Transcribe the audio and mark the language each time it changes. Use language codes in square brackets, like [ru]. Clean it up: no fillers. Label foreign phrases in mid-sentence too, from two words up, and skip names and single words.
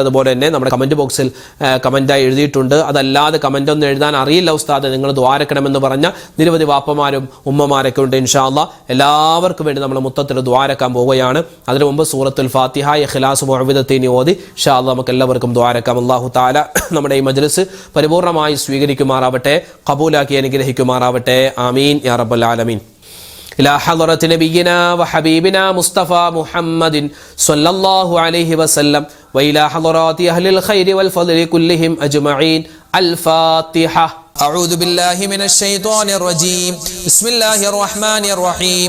[ml] അതുപോലെ തന്നെ നമ്മുടെ കമന്റ് ബോക്സിൽ കമന്റായി എഴുതിയിട്ടുണ്ട്. അതല്ലാതെ കമന്റ് ഒന്നും എഴുതാൻ അറിയില്ല ഉസ്താദ്, നിങ്ങൾ ദുആരക്കണമെന്ന് പറഞ്ഞ നിരവധി വാപ്പമാരും ഉമ്മമാരൊക്കെ ഉണ്ട്. [ar] إن شاء الله [ml] എല്ലാവർക്കും വേണ്ടി നമ്മൾ മുത്തത്തിൽ ദുആരക്കാൻ പോവുകയാണ്. അതിനു മുമ്പ് സൂറത്തുൽ ഫാത്തിഹ, ഇഖ്ലാസ്, മുഅവ്വിദത്തൈൻ ഓതി [ar] إن شاء الله [ml] നമുക്ക് എല്ലാവർക്കും ദുആരക്കാം. അല്ലാഹു തആല നമ്മുടെ ഈ മജ്‌ലിസ് പരിപൂർണമായി സ്വീകരിക്കുമാറാവട്ടെ, ഖബൂലാക്കി അനുഗ്രഹിക്കുമാറാവട്ടെ. [ar] آمين يا رب العالمين. إلى حضرة نبينا وحبيبنا مصطفى محمد صلى الله عليه وسلم وإلى حضرات أهل الخير والفضل كلهم أجمعين. الفاتحة. أعوذ بالله من الشيطان الرجيم. بسم الله الرحمن الرحيم.